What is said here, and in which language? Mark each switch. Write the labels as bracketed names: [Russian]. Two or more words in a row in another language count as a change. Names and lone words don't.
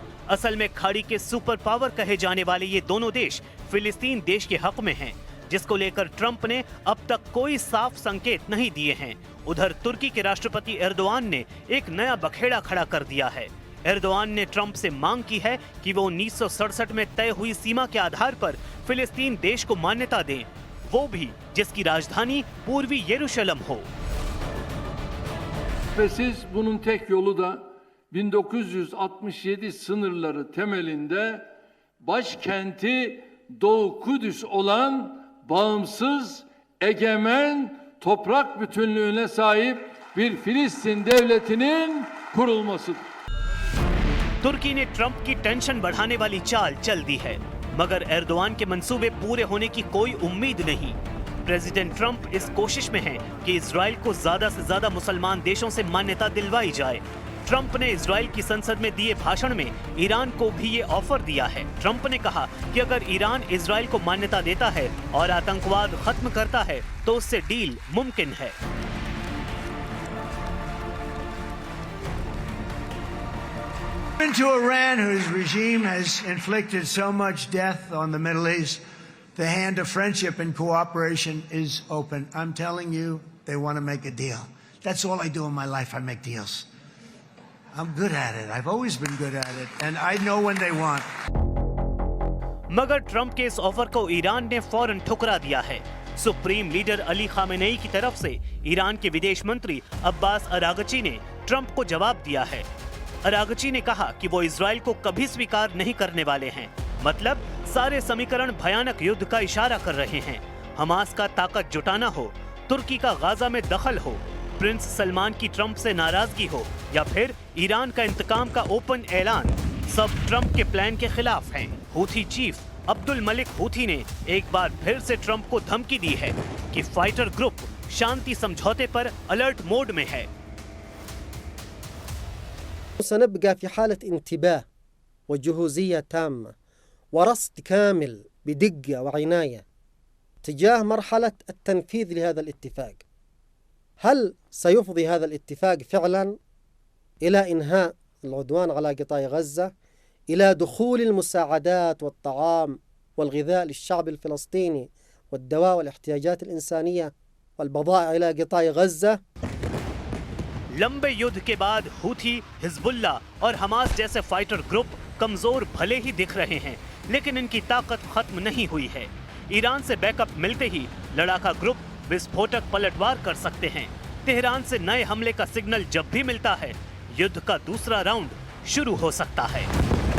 [Hindi] असल में खाड़ी के [English] super power [Hindi] कहे जाने वाले ये दोनों देश फिलिस्तीन देश के हक में हैं, जिसको लेकर ट्रंप ने अब तक कोई साफ संकेत नहीं दिए हैं। उधर तुर्की के राष्ट्रपति एर्दोआन ने एक नया बखेड़ा खड़ा कर दिया है। एर्दोआन ने ट्रंप से मांग की है कि वो 1967 में तय हुई सीमा के आधार पर फिलिस्तीन देश को मान्यता दें, वो भी जिसकी राजधानी पूर्वी यरूशलेम हो। [Turkish] Şüphesiz bunun tek yolu da 1967 sınırları temelinde başkenti Doğu Kudüs olan bağımsız, egemen, toprak bütünlüğüne sahip bir Filistin devletinin kurulmasıdır. [Hindi] तुर्की ने ट्रंप की टेंशन बढ़ाने वाली चाल चल दी है, मगर एर्दोआन के मंसूबे पूरे होने की कोई उम्मीद नहीं। प्रेसिडेंट ट्रंप इस कोशिश में है कि इजराइल को ज्यादा से ज्यादा मुसलमान देशों से मान्यता दिलवाई जाए। ट्रंप ने इजराइल की संसद में दिए भाषण में ईरान को भी ये ऑफर दिया है। ट्रंप ने कहा कि अगर ईरान इजराइल को मान्यता देता है और आतंकवाद खत्म करता है तो उससे डील मुमकिन है। [English] To Iran, whose regime has inflicted so much death on the Middle East, the hand of friendship and cooperation is open. I'm telling you, they want to make a deal. That's all I do in my life. I make deals. I'm good at it. I've always been good at it. And I know when they want. [Hindi] मगर ट्रंप के इस ऑफर को ईरान ने फौरन ठुकरा दिया है। सुप्रीम लीडर अली खामेनेई की तरफ से ईरान के विदेश मंत्री अब्बास अरागची ने ट्रंप को जवाब दिया है। अरागची ने कहा कि वो इजराइल को कभी स्वीकार नहीं करने वाले हैं। मतलब सारे समीकरण भयानक युद्ध का इशारा कर रहे हैं। हमास का ताकत जुटाना हो, तुर्की का गाजा में दखल हो, प्रिंस सलमान की ट्रंप से नाराजगी हो या फिर ईरान का इंतकाम का ओपन ऐलान, सब ट्रंप के प्लान के खिलाफ हैं। हूथी चीफ अब्दुल मलिक हूथी ने एक बार फिर से ट्रंप को धमकी दी है कि [English] fighter group [Hindi] शांति समझौते पर [English] alert mode [Hindi] में है। [Arabic] سنبقى في حالة انتباه وجهوزية تامة ورصد كامل بدقة وعناية تجاه مرحلة التنفيذ لهذا الاتفاق. هل سيفضي هذا الاتفاق فعلا إلى إنهاء العدوان على قطاع غزة، إلى دخول المساعدات والطعام والغذاء للشعب الفلسطيني والدواء والاحتياجات الإنسانية والبضائع إلى قطاع غزة؟ [Hindi] लंबे युद्ध के बाद हूथी, हिजबुल्ला और हमास जैसे [English] fighter group [Hindi] कमजोर भले ही दिख रहे हैं, लेकिन इनकी ताकत खत्म नहीं हुई है। ईरान से बैकअप मिलते ही लड़ाका ग्रुप विस्फोटक पलटवार कर सकते हैं। तेहरान से नए हमले का सिग्नल जब भी मिलता है, युद्ध का दूसरा राउंड शुरू हो सकता है।